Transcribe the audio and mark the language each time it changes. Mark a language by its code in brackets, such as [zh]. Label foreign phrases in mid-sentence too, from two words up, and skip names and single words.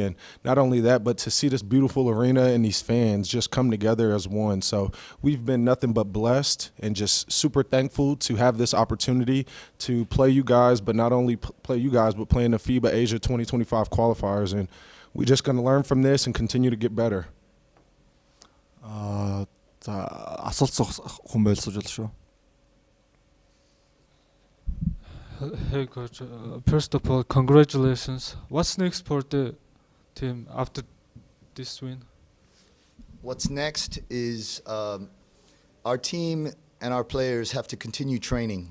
[en] And not only that, but to see this beautiful arena and these fans just come together as one. So we've been nothing but blessed and just super thankful to have this opportunity to play you guys, but not only play you guys, but play in the FIBA Asia 2025 qualifiers. And we're just going to learn from this and continue to get better. [mn] Асуулт хүн байлсууж болно шүү. [en] Hey coach, first of all, congratulations. What's next for the team after this win? What's next is our team and our players have to continue training.